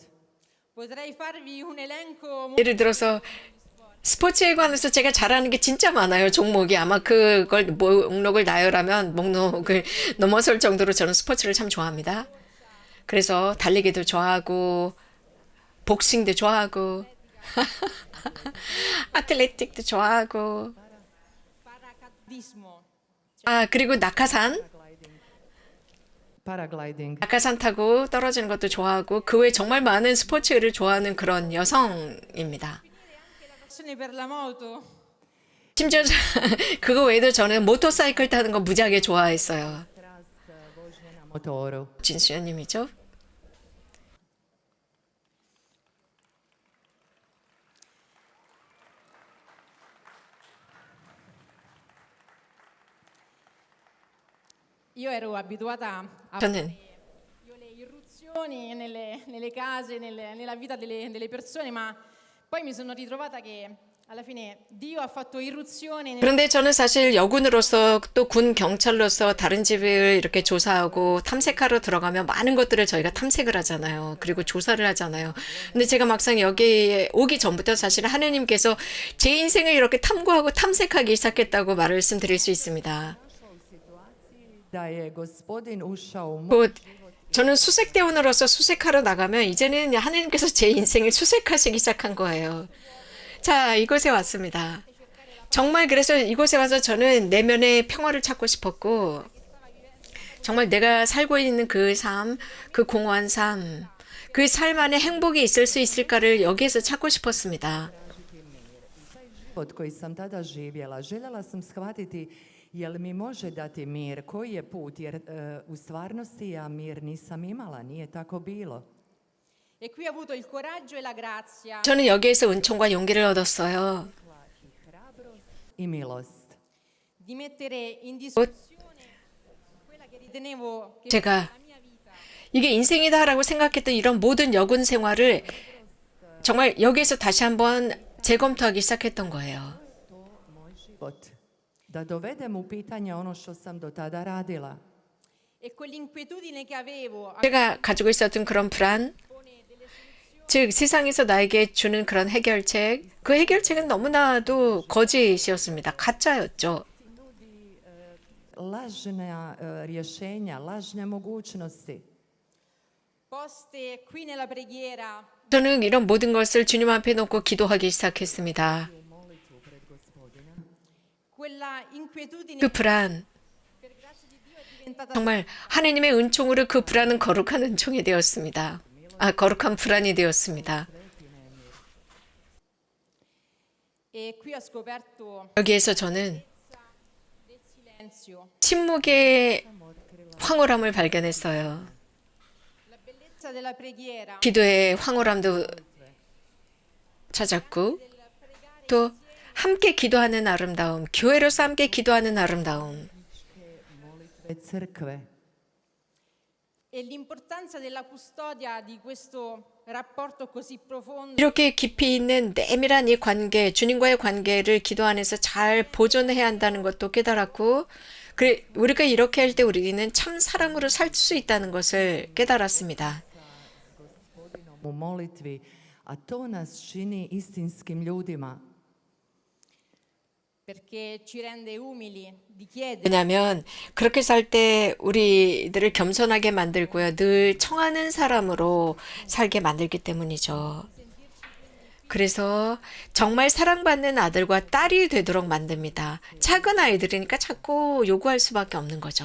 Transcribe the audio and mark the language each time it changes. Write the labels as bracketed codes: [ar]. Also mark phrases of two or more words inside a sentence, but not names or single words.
[it] potrei farvi un elenco [ko] 예를 들어서 스포츠에 관해서 제가 잘하는 게 진짜 많아요. 종목이 아마 그걸 목록을 나열하면 목록을 넘어설 정도로 저는 스포츠를 참 좋아합니다. 그래서 달리기도 좋아하고 복싱도 좋아하고 아틀레틱도 좋아하고 [it] paracadutismo. [ko] 그리고 낙하산 Paragliding. 타고 떨어지는 것도 좋아하고 그 외에 정말 많은 스포츠를 좋아하는 그런 여성입니다. [it] La passione per la moto. [ko] 심지어 그거 외에도 저는 모터사이클 타는 거 무지하게 좋아했어요. [hr] Vožnje na motoru. [ko] 진수연님이죠. [it] Io ero abituata a [ko] 저는 [it] le irruzioni nelle case, nella vita delle persone, ma poi mi sono ritrovata che alla fine Dio ha fatto irruzione [ko] 그런데 저는 사실 여군으로서 또 군 경찰로서 다른 집을 이렇게 조사하고 탐색하러 들어가면 많은 것들을 저희가 탐색을 하잖아요. 그리고 조사를 하잖아요. 근데 제가 막상 여기에 오기 전부터 사실 하느님께서 제 인생을 이렇게 탐구하고 탐색하기 시작했다고 말씀드릴 수 있습니다. [hr] Da je gospodin ušao u moj [ko] 곧 저는 수색대원으로서 수색하러 나가면 이제는 하느님께서 제 인생을 수색하시기 시작한 거예요. 자, 이곳에 왔습니다. 정말 그래서 이곳에 와서 저는 내면의 평화를 찾고 싶었고 정말 내가 살고 있는 그 삶, 그 공허한 삶, 그 삶 안에 행복이 있을 수 있을까를 여기에서 찾고 싶었습니다. [hr] život koji sam tada živjela. Željela sam shvatiti jel mi može dati mir, koji je put, jer u stvarnosti ja mir nisam imala, nije tako bilo. [it] e qui ho avuto il coraggio e la grazia [ko] 저는 여기에서 은총과 용기를 얻었어요. [hr] I milost. [it] di mettere in discussione quella che ritenevo che [ko] 제가 [it] fosse la mia vita. [ko] 이게 인생이다라고 생각했던 이런 모든 여군 생활을 정말 여기에서 다시 한번 재검토하기 시작했던 거예요. [hr] Moj život. Da dovedem u pitanje ono što sam do tada radila. [it] E quell'inquietudine che avevo [ko] 제가 가지고 있었던 그런 불안, 즉 세상에서 나에게 주는 그런 해결책, 그 해결책은 너무나도 거짓이었습니다. 가짜였죠. [hr] Lažna rješenja, lažne mogućnosti. [it] poste qui nella preghiera [ko] 저는 이런 모든 것을 주님 앞에 놓고 기도하기 시작했습니다. [it] quella inquietudine [ko] 그 불안, [it] per grazia di Dio è diventata [ko] 정말 하나님의 은총으로 그 불안은 거룩한 은총이 되었습니다. 거룩한 불안이 되었습니다. [it] e qui ho scoperto [ko] 여기에서 저는 [it] del silenzio, [ko] 침묵의 황홀함을 발견했어요. [it] la bellezza l'importanza della preghiera, [ko] 기도의 황홀함도 찾았고 또 함께 기도하는 아름다움, 교회로서 함께 기도하는 아름다움, crkve [it] e l'importanza della custodia di questo rapporto così profondo [ko] 이렇게 깊이 있는 내밀한 이 관계, 주님과의 관계를 기도 안에서 잘 보존해야 한다는 것도 깨달았고, 그래 우리가 이렇게 할 때 우리는 참 사랑으로 살 수 있다는 것을 깨달았습니다. [hr] u molitvi, a to nas čini istinskim ljudima. [it] perché ci rende umili di chiedere. [ko] 왜냐하면 그렇게 살 때 우리들을 겸손하게 만들고요. 늘 청하는 사람으로 살게 만들기 때문이죠. 그래서 정말 사랑받는 아들과 딸이 되도록 만듭니다. 작은 아이들이니까 자꾸 요구할 수밖에 없는 거죠.